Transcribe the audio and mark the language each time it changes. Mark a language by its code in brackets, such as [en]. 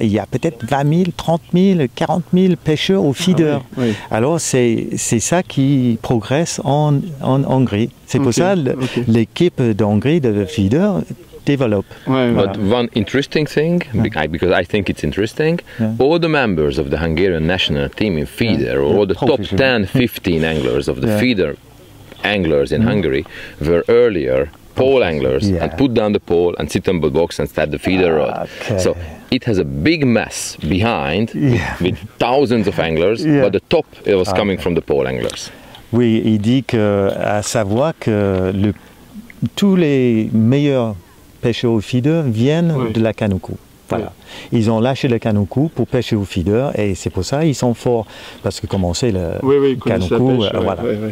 [fr] Il y a peut-être 20 000, 30 000, 40 000 pêcheurs au feeder. Alors, c'est ça qui progresse en Hongrie. C'est pour ça l'équipe d'Hongrie de feeder [en] develop. But one interesting thing, because I think it's interesting, all the members of the Hungarian national team in feeder, or the top 10, 15 anglers of the feeder anglers in Hungary were earlier pole anglers and put down the pole and sit on the box and start the feeder rod. So it has a big mess behind with thousands of anglers, but the top it was coming from the pole anglers. [fr] Oui, il dit à savoir que tous les meilleurs pêcheurs au feeder viennent de la canne au coup. Voilà. Ils ont lâché le canne au coup pour pêcher au feeder et c'est pour ça qu'ils sont forts. Parce que comment c'est le canne au coup, voilà.